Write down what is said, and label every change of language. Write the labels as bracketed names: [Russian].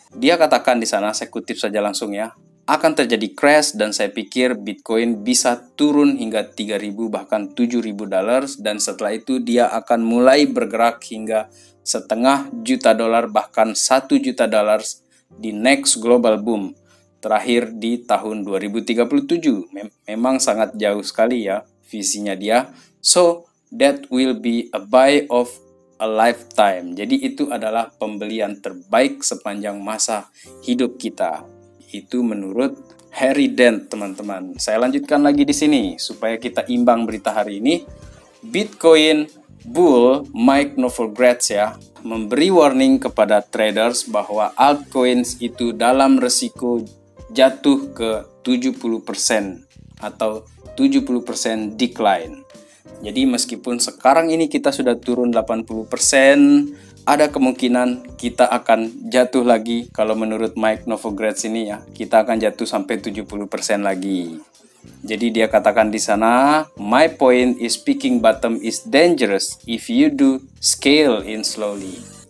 [Indonesian] Dia katakan di sana, saya kutip saja langsung ya, akan terjadi crash dan saya pikir Bitcoin bisa turun hingga $3.000 bahkan $7.000 dan setelah itu dia akan mulai bergerak hingga $500.000 bahkan $1 juta di [English] next global boom [Indonesian] terakhir di tahun 2037. Memang sangat jauh sekali ya visinya dia. [English] So that will be a buy of a lifetime. [Indonesian] Jadi itu adalah pembelian terbaik sepanjang masa hidup kita. Itu menurut Harry Dent, teman-teman. Saya lanjutkan lagi di sini supaya kita imbang berita hari ini. Bitcoin bull Mike Novogratz ya memberi warning kepada traders bahwa altcoins itu dalam resiko jatuh ke 70% atau [English] 70% decline. [Indonesian] Jadi meskipun sekarang ini kita sudah turun 80%, ada kemungkinan kita akan jatuh lagi. Kalau menurut Mike Novogratz ini ya, kita akan jatuh sampai 70% lagi. Jadi dia katakan di sana, [English] my point is picking bottom is dangerous if you do scale in slowly.